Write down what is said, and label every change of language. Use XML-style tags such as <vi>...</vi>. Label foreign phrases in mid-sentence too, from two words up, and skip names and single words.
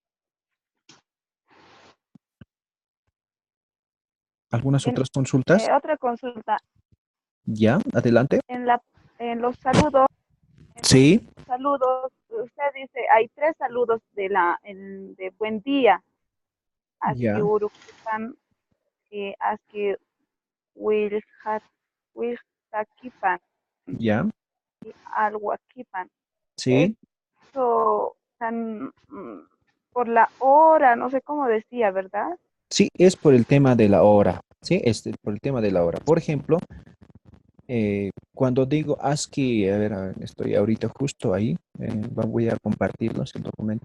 <es>¿Algunas En, otras consultas? otra consulta, ¿Ya? Adelante. en la, en los saludos, Sí, usted dice, hay tres saludos de buen día.</es> <ay>Aski</ay> <es>ya,</es> <ay>urukipan, aski wilhat, wilhakipan</ay> <es>ya,</es> <ay>y alhuakipan.</ay> <es>sí. Eso por la hora, no sé cómo decía, ¿verdad? Sí, es por el tema de la hora, ¿sí? Por el tema de la hora. Por ejemplo, cuando digo ASCII, a ver, estoy ahorita justo ahí, voy a compartirlos el documento.</es>